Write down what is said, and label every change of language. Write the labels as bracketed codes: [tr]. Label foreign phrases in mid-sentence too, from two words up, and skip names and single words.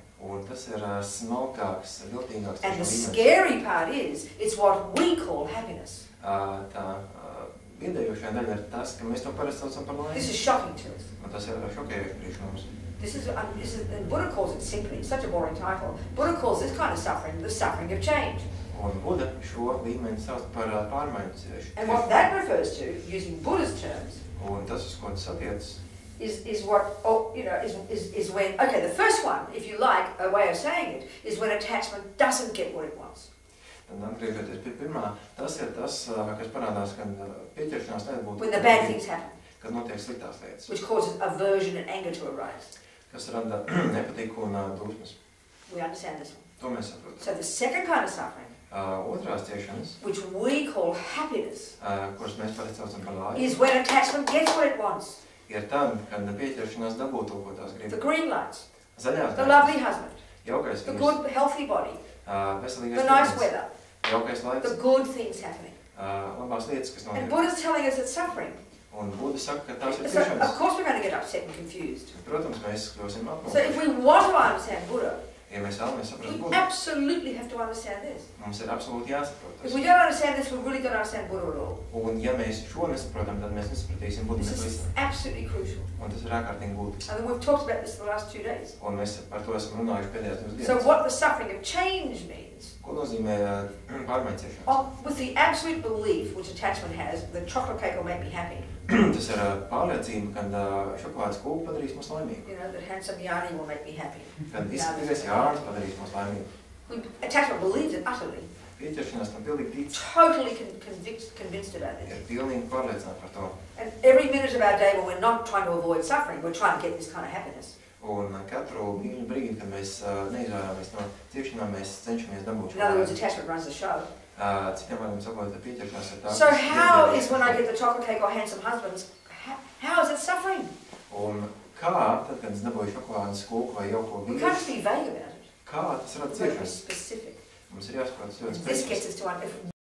[lv] Un tas ir smalkāks, viltīgāks [en] And the [lv] ciešanu līmenis. [en] scary part is, it's what we call happiness. [lv] Tā biedējošā daļa ir tas, ka mēs to parasti saucam par laimi. [en] This is shocking to us. [lv] Un tas ir šokējoši priekš mums. [en] And Buddha calls it simply, it's such a boring title. Buddha calls this kind of suffering the suffering of change. [lv] Un Buddha šo līmeni sauc par pārmaiņu ciešu. [en] And what that refers to, using Buddha's terms, [lv] Un tas, uz ko tas attiecas, [en] is when, okay, the first one, if you like, a way of saying it, is when attachment doesn't get what it wants. [lv] tad atgriežoties pie pirmā, tas ir tas, kas parādās, kad pieķeršanās nebūtu, [en] When the bad things happen, [lv] kad notiek sliktās lietas, [en] which causes aversion and anger to arise. [lv] kas rada nepatiku un dusmas. [en] We understand this one. [lv] To mēs saprotam. [en] So the second kind of suffering, [lv] Otrās ciešanas, [en] which we call happiness, [lv] kuras mēs parasti saucam par laimi, [en] is when attachment gets what it wants. [lv] ir tad, kad pieķeršanās dabū to, ko tās grib. [en] The green lights, [lv] Zaļās [en] the [lv] gaismas, [en] lovely husband, [lv] jaukais [en] the [lv] vīrs, [en] good, healthy body, [lv] veselīgais [en] the nice [lv] ķermenis, [en] weather, [lv] jaukais laiks, [en] the good things happening. [lv] labās lietas, kas [en] And [lv] notiek. [en] Buddha's telling us it's suffering. [lv] Un Buddha saka, ka tās ir [en] So, of [lv] ciešanas. [en] course we're going to get upset and confused. [lv] Protams, mēs kļūsim [en] So if [lv] apmulsuši. [en] we want to understand Buddha, [lv] Ja mēs vēlamies saprast [en] we [lv] Buddhu, [en] absolutely have to understand this. [lv] mums ir absolūti jāsaprot [en] If [lv] tas. [en] we don't understand this, we really don't understand Buddha at all. [lv] Un ja mēs šo nesaprotam, tad mēs nesapratīsim Buddhu [en] This is [lv] nepavisam. [en] absolutely crucial. [lv] Un tas ir ārkārtīgi būtiski. [en] And we've talked about this the last 2 days. [lv] Un mēs par to esam runājuši pēdējās 2 [en] So [lv] dienas. [en] what the suffering of change means, [lv] Ko nozīmē pārmaiņu ciešanas? [en] with the absolute belief which attachment has, that chocolate cake will make me happy. [lv] Tas ir pārliecība, kad šokolādes kūka padarīs mūs laimīgi. [en] That handsome yarnie will make me happy. [lv] Kad izskatīsies jārns padarīs mūs laimīgi. [en] Attachment believes it utterly. [lv] Pieķeršanās tam pilnīgi tic. [en] Totally convinced about this. [lv] Ir pilnīgi pārliecināti par to. [en] And every minute of our day when we're not trying to avoid suffering, we're trying to get this kind of happiness. [lv] Un katru brīdi, kad mēs neizvairāmies no ciešanām, mēs cenšamies dabūt [en] In other words, attachment runs the show. [lv] Citiem vārdiem sakot, pieķeršanās ir tā. [en] So how is when I get the chocolate cake or handsome husbands, how is it suffering? [lv] Un kā, tad, kad es dabūju šokolādes kūku vai jauko [en] We [lv] vīru, [en] can't just be vague about it. [lv] kā tas rada [en] We've got to be [lv] ciešanas? [en] specific. [lv] Mums ir jāsaprot ļoti [en] This [lv] specifiski. [en] gets us to